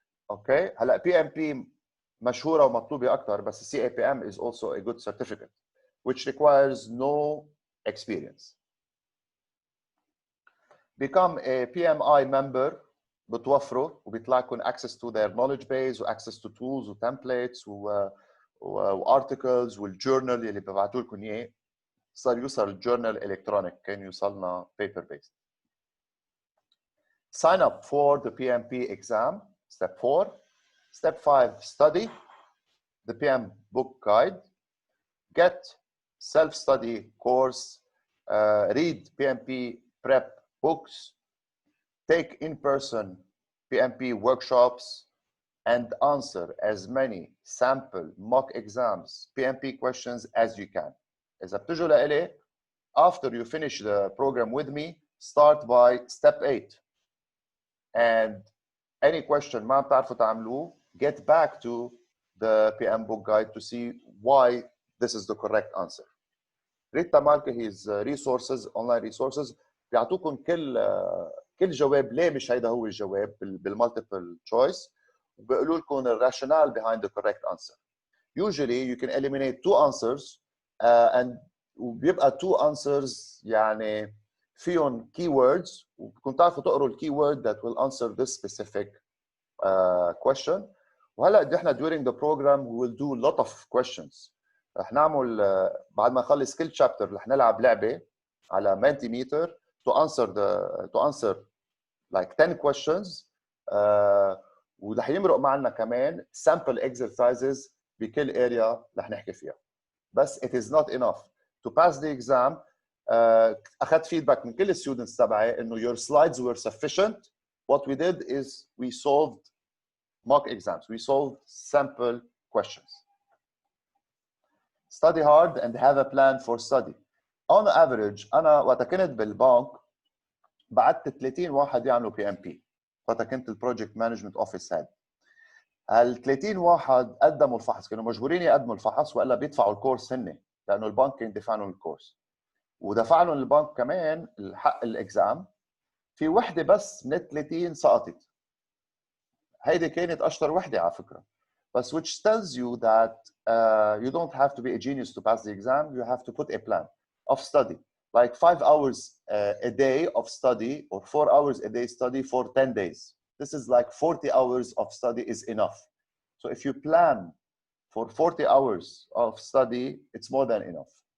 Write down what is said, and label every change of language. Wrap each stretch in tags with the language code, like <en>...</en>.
<en>Okay,</en> <ar>هلا PMP مشهوره ومطلوبه اكثر بس</ar> <en>CAPM is also a good certificate which requires no experience. Become a PMI member</en> <ar>بتوفروا وبيطلع لكم</ar> <en>access to their knowledge base و access to tools و templates و articles والjournal</en> <ar>اللي ببعثوا لكم اياه. صار يوصل الجورنال الكترونيك، كان يوصلنا</ar> <en>paper based. Sign up for the PMP exam, step 4. Step 5, study the PMBoK guide. Get self-study course. Read PMP prep books. Take in-person PMP workshops and answer as many sample mock exams, PMP questions as you can.</en> <ar>إذا بتجوا لإلي,</ar> <en>after you finish the program with me, start by step 8. And any question</en> <ar>ما بتعرفوا تعملوه,</ar> <en>get back to the PMBoK guide to see why this is the correct answer.</en> <ar>ريتا مالكي</ar> <en>his resources, online resources</en> <ar>بيعطوكم كل جواب ليه مش هيدا هو الجواب بالمالتيبل choice وبيقولوا لكم الراشونال</ar> <en>behind the correct answer. Usually you can eliminate 2 answers and</en> <ar>وبيبقى</ar> <en>2 answers</en> <ar>يعني فيهم</ar> <en>keywords</en> <ar>وبكون تعرفوا تقروا الkeyword</ar> <en>that will answer this specific question.</en> <ar>وهلا احنا</ar> <en>during the program we will do a lot of questions.</en> <ar>رح نعمل بعد ما نخلص كل chapter رح نلعب لعبه على Mentimeter</ar> <en>to answer like 10 questions</en> <ar>ورح يمرق معنا كمان</ar> <en>sample exercises</en> <ar>بكل area رح نحكي فيها.</ar> <en>بس it is not enough to pass the exam.</en> <ar>اخذت feedback من كل students تبعي انه</ar> <en>your slides were sufficient. What we did is we solved mock exams. We solved sample questions. Study hard and have a plan for study. On average,</en> <ar>أنا وقت كنت بالبنك بعت 30 واحد يعملوا</ar> <en>PMP.</en> <ar>وقت كنت البروجكت مانجمنت اوفيس هاد. هال 30 واحد قدموا الفحص، كانوا مجبورين يقدموا الفحص والا بيدفعوا الكورس هن، لأنه البنك كان يدفع لهم الكورس. ودفع لهم البنك كمان الحق الإكزام. في وحدة بس من 30 سقطت. هيدي كانت أشطر وحدة على فكرة.</ar> <en>But which tells you that you don't have to be a genius to pass the exam. You have to put a plan of study, like 5 hours a day of study or 4 hours a day study for 10 days. This is like 40 hours of study is enough. So if you plan for 40 hours of study, it's more than enough.</en>